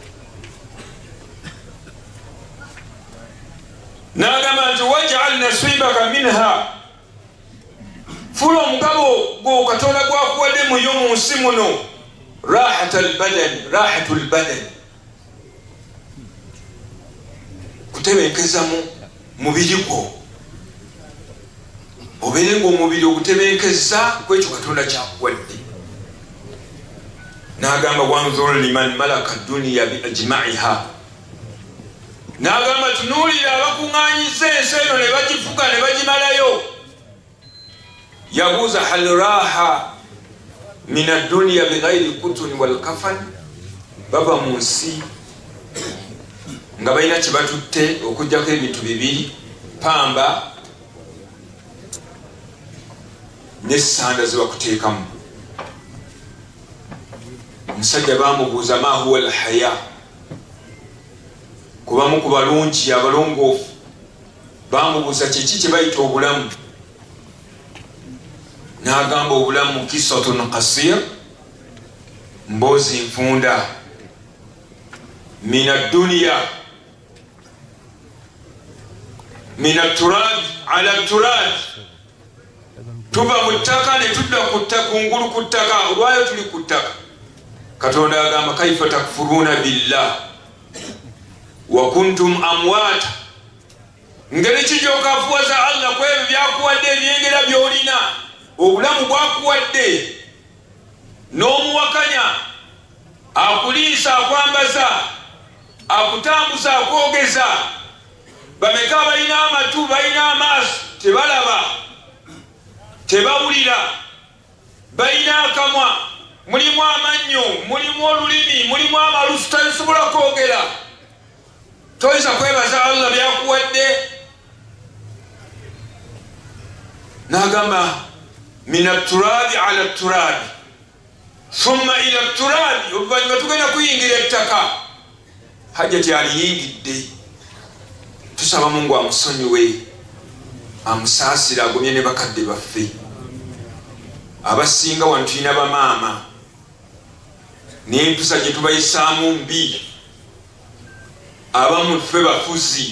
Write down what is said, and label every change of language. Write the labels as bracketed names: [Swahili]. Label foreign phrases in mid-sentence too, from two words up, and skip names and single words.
[Ganda] N'agamba nti [Arabic] واجعل نصيبك منها, [Ganda] fula omugabo gwo Katonda gwakuwadde muyo mu nsi muno, [Arabic] راحة البدن [Ganda] kutebenkeza mubiri gwo obeere ng'omubiri ogutebenkeza kwekyo Katonda kyakuwadde. N'agamba [Arabic] وانظر لمن ملك الدنيا بأجمعها, [Ganda] n'agamba tunuulira abakuŋŋaanyiza ensi eno ne bagifuga ne bagimalayo. [Arabic] Yabuuza هل راحة من الدنيا بغير قطن والكفن, [Ganda] bava mu nsi nga balina kye batutte okuggyako ebintu bibiri, pamba n'essanda ze bakuteekamu. Omusajja baamubuuza [Arabic] ما هي الحياة, [Ganda] kubamu ku balungi abalongoofu baamubuuza kiki kye bayita obulamu. N'agamba obulamu [Arabic] قصة قصيرة, [Ganda] mboozi nfunda, [Arabic] من الدنيا من التراب على التراب, [Ganda] tuva mu ttaka ne tudda ku ttaka, kungulu ku ttaka, olwayo tuli ku ttaka. Katonda agamba [Arabic] كيف تكفرون بالله وكنتم أمواتا, [Ganda] ngeri ki gy'okafuwaza Allah ku ebyo byakuwadde ebyengera by'olina, obulamu bwakuwadde n'omuwakanya, akuliisa, akwambaza, akutambuza, akwogeza. Bameka balina amatu, balina amaaso, tebalaba, tebawulira, balina akamwa, mulimu amannyo, mulimu olulimi, mulimu amalusu, tasobola kwogera. Toyinza kwebaza Allah byakuwadde. [Arabic] N'agamba من التراب على التراب ثم إلى التراب, [Ganda] oluvannyuma tugenda kuyingira ettaka. Hajjati aliyingidde, tusaba Mungu amusonyiwe, amusaasire, agumye ne bakadde baffe abasinga wano. Tulina bamaama n'empisa gye tubayisaamu mbi, abamu ffe bafuzi.